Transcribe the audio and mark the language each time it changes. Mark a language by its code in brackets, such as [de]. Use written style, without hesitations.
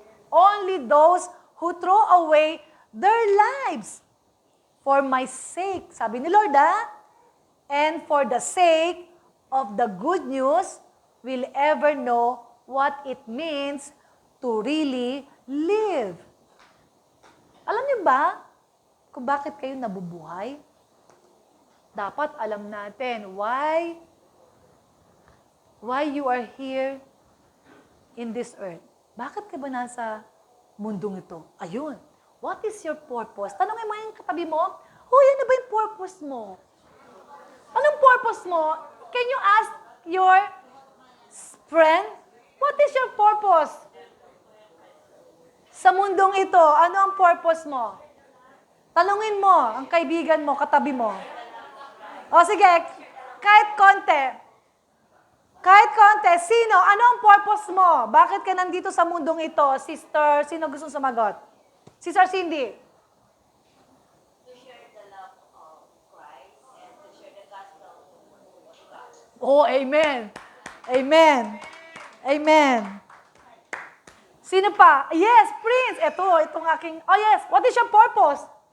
[en] Only those who throw away their lives for my sake, [tl] sabi ni Lord, [en] and for the sake of the good news, will ever know what it means to really live. [tl] Alam niyo ba kung bakit kayo nabubuhay? Dapat alam natin [en] why you are here in this earth. [tl] Bakit ka ba nasa mundong ito? Ayun. [en] What is your purpose? [tl] Tanongin mo yung katabi mo, ano ba yung purpose mo? Anong purpose mo? [en] Can you ask your friend, what is your purpose? [tl] Sa mundong ito, ano ang purpose mo? Tanungin mo ang kaibigan mo, katabi mo. O sige, kahit konti. Kahit konti, sino? Ano ang purpose mo? Bakit ka nandito sa mundong ito? Sister, sino gustong sumagot? Sister Cindy. [en] To share the love of Christ and to share the gospel of God. Oh, amen. Amen. Amen. [tl] Sino pa? [en] Yes, Prince. [tl] Itong aking, [en] oh yes, what is your purpose?